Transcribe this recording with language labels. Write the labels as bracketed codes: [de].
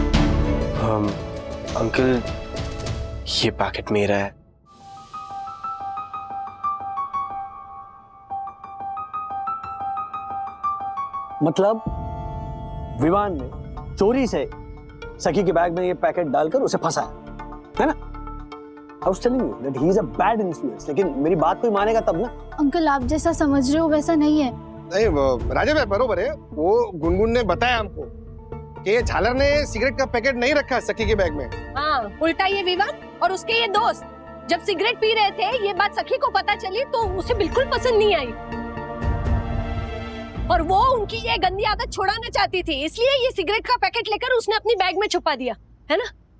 [hi] Uncle, ये packet मेरा है। मतलब विवान ने चोरी से सखी के बैग में ये पैकेट डालकर उसे फंसाया, है ना? [en] I was telling you that he is a bad influence, [hi] लेकिन मेरी बात कोई मानेगा तब ना। अंकल, आप जैसा समझ रहे हो वैसा नहीं है। नहीं राजा भाई, बरोबर है। वो गुनगुन ने बताया हमको कि झालर ने सिगरेट का पैकेट नहीं रखा सखी के बैग में। हाँ, उल्टा ये विवान और उसके ये दोस्त जब सिगरेट पी रहे थे, ये बात सखी को पता चली तो उसे बिल्कुल पसंद नहीं आई, और वो उनकी ये गंदी आदत छुड़ाना चाहती थी, इसलिए ये सिगरेट का पैकेट लेकर उसने अपनी बैग में छुपा दिया, है ना?